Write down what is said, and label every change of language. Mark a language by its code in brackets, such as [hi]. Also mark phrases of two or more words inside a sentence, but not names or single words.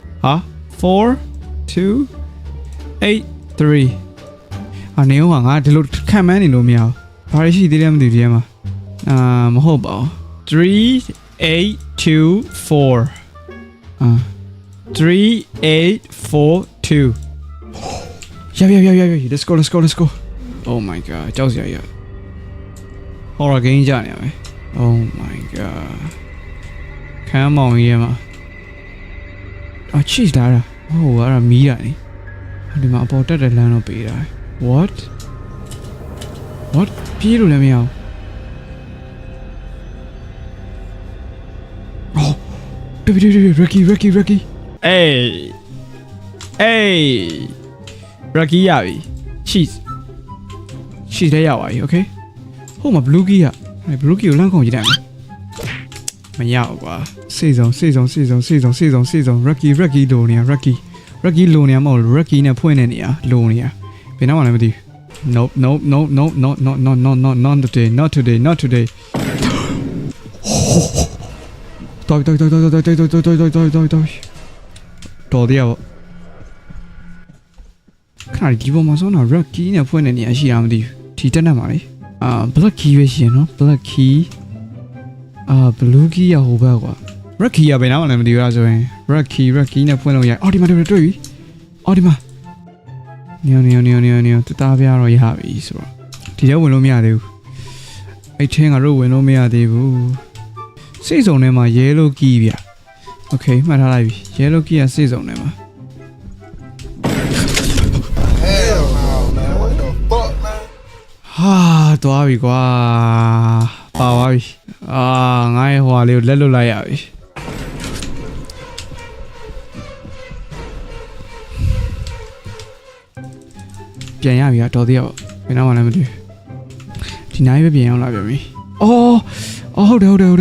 [my] 4283 နေဦးငါဒီလိုခံမှန်းနေလို့မရဘူးဘာလို့ရှိသေးလဲမသိဘူးဒီမှာမဟုတ်ပါဘူး 3824 3842 ရ [en] let's go oh my god [my] ကြောက်စရာရ [en] horror game [my] ကြနေရမယ် [en] oh my god [my] ခံမောင်ကြီးမှာ cheese လာတာဟုတ်အဲ့ဒါမီးတာနေဒီမှာအပေါ်တက်တဲ့လမ်းတော့ပေးတာ what ပြေးလို့လည်းမရဘူး Rocky. [en] Hey. [my] Rocky ရပြီ cheese လည်းရပါပြီ okay ဟိုမှာ [en] blue key blue key [my] ကိုလမ်းခုံကြည့်တယ်မရဘူးကွာစေစုံ Rocky လိုနေရ Rocky လိုနေရမဟုတ် Rocky နဲ့ဖွင့်နေနေရလိုနေရဘယ်တော့မှလည်းမသိဘူး [en] nope not today [my] တော်သေးရပါခဏဒီပေါ်မှာဆိုတော့ [en] red key [my] နဲ့ဖွင့်နေနေရရှိတာမသိဘူးဒီတက်နေမှာလေ [en] black key [my] ပဲရှိရနော် [en] black key blue key [my] ရဟိုဘက်ကွာ [en] red key [my] ရဘယ်တော့မှလည်းမသိဘူးလားဆိုရင် [en] red key [my] နဲ့ဖွင့်လို့ရဒီမှာတွေ့ပြီဒီမှာ နေတသားပြတော့ရပြီဆိုတော့ဒီတော့ဝင်လို့မရသေးဘူးအဲ့ချင်းကတော့ဝင်လို့မရသေးဘူးစိတ်စုံထဲမှာ [en] yellow key [my] ဗျ okay မှတ်ထားလိုက်ပြီ [en] yellow key [my] ကစိတ်စုံထဲမှာ [en] hell no man what the fuck man [my] သွားပြီကွာပါသွားပြီငါရဲ့ဟွာလေးကိုလက်လွတ်လိုက်ရပြီပြန်ရပြီတော်သေးရပါဘယ်တော့မှလည်းမတွေ့ဒီနိုင်ပဲပြန်ရောက်လာပြန်ပြီဟုတ်တယ်